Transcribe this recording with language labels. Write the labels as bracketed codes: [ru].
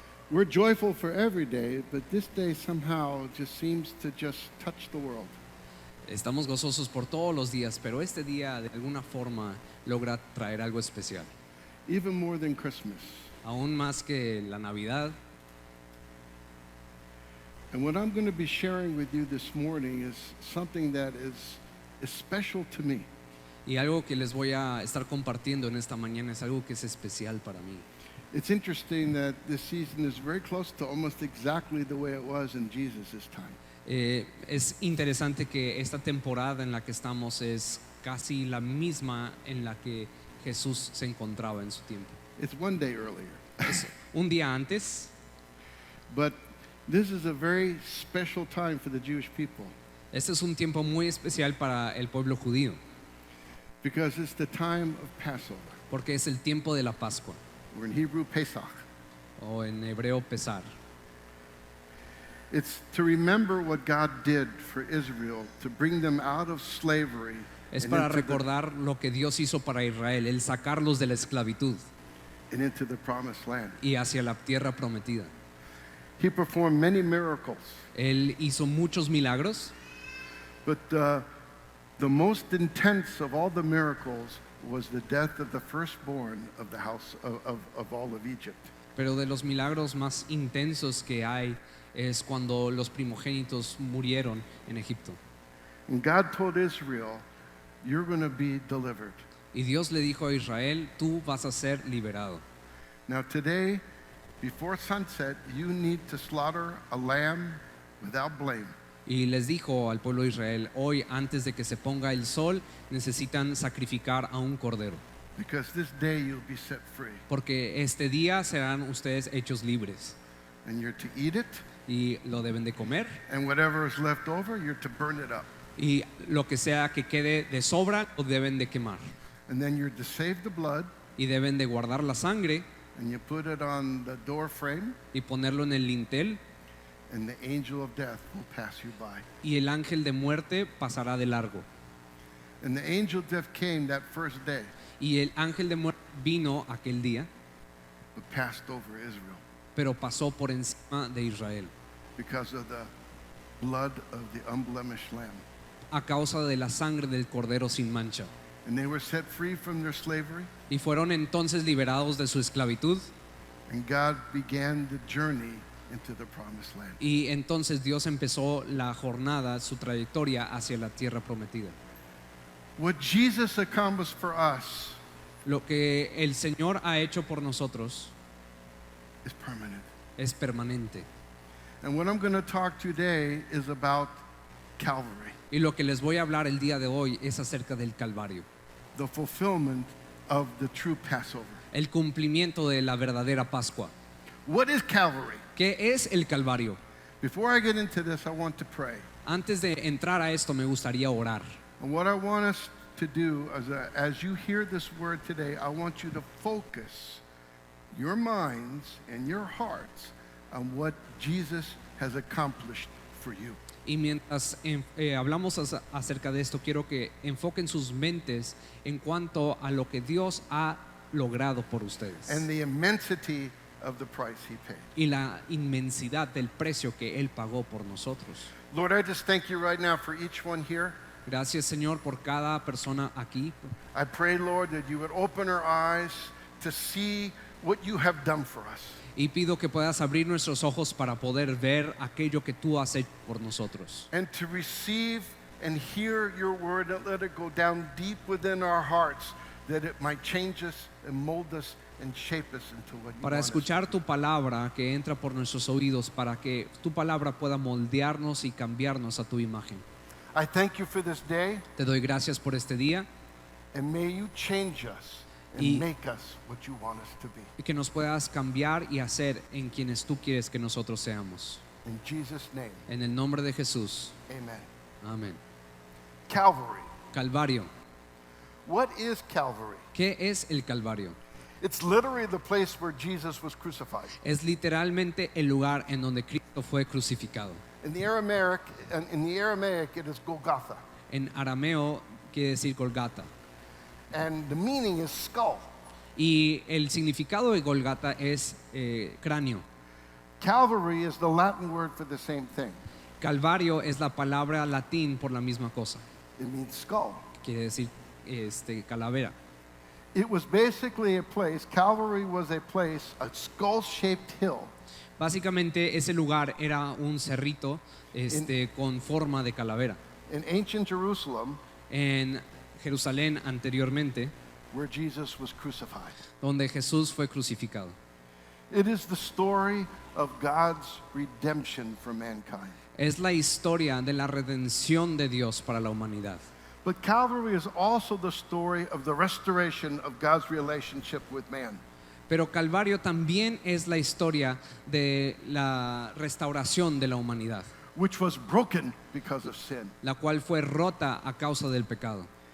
[en] We're joyful for every day, but this day somehow just seems to just touch the world. [es] Estamos gozosos por todos los días, pero este día de alguna forma logra traer algo especial. [en] Even more than Christmas. [es] Aún más que la Navidad. [en] And what I'm going to be sharing with you this morning is something that is special to me. [es] Y algo que les voy a estar compartiendo en esta mañana es algo que es especial para mí. [en] It's interesting that this season is very close to almost exactly the way it was in Jesus' time. [es] Es interesante que esta temporada en la que estamos es casi la misma en la que Jesús se encontraba en su tiempo. [en] It's one day earlier. [es] Es un día antes, [en] But this is a very special time for the Jewish people [es] este es un tiempo muy especial para el pueblo judío, [en] because it's the time of Passover, [es] porque es el tiempo de la Pascua, [en] or in Hebrew, Pesach. [es] o en hebreo Pesar. [en] It's to remember what God did for Israel to bring them out of slavery [es] Es [en] and [es] para [en] into the- [es] recordar lo que Dios hizo para Israel, el sacarlos de la esclavitud [en] and into the promised land. [es] y hacia la tierra prometida. [en] He performed many miracles, [es] Él hizo muchos milagros, [en] but the most intense of all the miracles was the death of the firstborn of the house of all of Egypt. [es] pero de los milagros más intensos que hay es cuando los primogénitos murieron en Egipto. [en] And God told Israel, you're going to be delivered. [es] Y Dios le dijo a Israel, tú vas a ser liberado. [en] Now today, before sunset, you need to slaughter a lamb without blame. [es] Y les dijo al pueblo de Israel, hoy antes de que se ponga el sol, necesitan sacrificar a un cordero, [en] Because this day you'll be set free. [es] porque este día serán ustedes hechos libres. [en] And you're to eat it, [es] Y lo deben de comer, [en] and whatever is left over, you're to burn it up. [es] y lo que sea que quede de sobra, lo deben de quemar. [en] And then you're to save the blood, [es] Y deben de guardar la sangre [en] and you put it on the door frame, [es] y ponerlo en el lintel, [en] and the angel of death will pass you by. [es] y el ángel de muerte pasará de largo. [en] And the angel of death came that first day, [es] Y el ángel de muerte vino aquel día, [en] but passed over Israel [es] pero pasó por encima de Israel, [en] because of the blood of the unblemished lamb. [es] a causa de la sangre del cordero sin mancha. [en] And they were set free from their slavery, [es] Y fueron entonces liberados de su esclavitud, [en] and God began the journey into the promised land. [es] y entonces Dios empezó la jornada, su trayectoria hacia la tierra prometida. [en] What Jesus accomplished for us [es] Lo que el Señor ha hecho por nosotros [en] is permanent. [es] es permanente. [en] And what I'm going to talk today is about Calvary, [es] Y lo que les voy a hablar el día de hoy es acerca del Calvario, [en] the fulfillment of the true Passover. [es] el cumplimiento de la verdadera Pascua. [en] What is Calvary? [es] ¿Qué es el Calvario? [en] Before I get into this, I want to pray. [es] Antes de entrar a esto me gustaría orar. [en] And what I want us to do as you hear this word today, I want you to focus your minds and your hearts on what Jesus has accomplished for you. [es] Y mientras hablamos acerca de esto, quiero que enfoquen sus mentes en cuanto a lo que Dios ha logrado por ustedes [en] And the immensity of the price he paid. [es] y la inmensidad del precio que Él pagó por nosotros. [en] Lord, I just thank you right now for each one here. [es] Gracias, Señor, por cada persona aquí. [en] I pray, Lord, that you would open our eyes to see what you have done for us. [es] Y pido que puedas abrir nuestros ojos para poder ver aquello que tú has hecho por nosotros. [en] And to receive and hear your word and let it go down deep within our hearts, that it might change us and mold us and shape us into what you [es] Para [en] want us. [es] escuchar tu palabra que entra por nuestros oídos, para que tu palabra pueda moldearnos y cambiarnos a tu imagen. [en] I thank you for this day, [es] Te doy gracias por este día [en] and may you change us and [es] Y- [en] make us what you want us to be. [es] y que nos puedas cambiar y hacer en quienes tú quieres que nosotros seamos. [en] In Jesus' name, [es] En el nombre de Jesús. [en] amen. [es] Amén. [en] Calvary. [es] Calvario. [en] What is Calvary? [es] ¿Qué es el Calvario? [en] It's literally the place where Jesus was crucified. [es] Es literalmente el lugar en donde Cristo fue crucificado. [en] In the Aramaic, it is Golgotha. [es] En arameo quiere decir Golgata. [en] And the meaning is skull. [es] Y el significado de Golgata es cráneo. [en] Calvary is the Latin word for the same thing. [es] Calvario es la palabra latín por la misma cosa. [en] It means skull. [es] Quiere decir calavera. [en] It was basically a place, Calvary was a place, a skull-shaped hill. [es] Básicamente ese lugar era un cerrito con forma de calavera. [en] In ancient Jerusalem, [es] En Jerusalén anteriormente, [en] where Jesus was crucified. [es] donde Jesús fue crucificado. [en] It is the story of God's redemption for mankind. [es] Es la historia de la redención de Dios para la humanidad. [en] But Calvary is also the story of the restoration of God's relationship with man. [es] Pero Calvario también es la historia de la restauración de la humanidad, [en] Which was broken because of sin. [es] la cual fue rota a causa del pecado.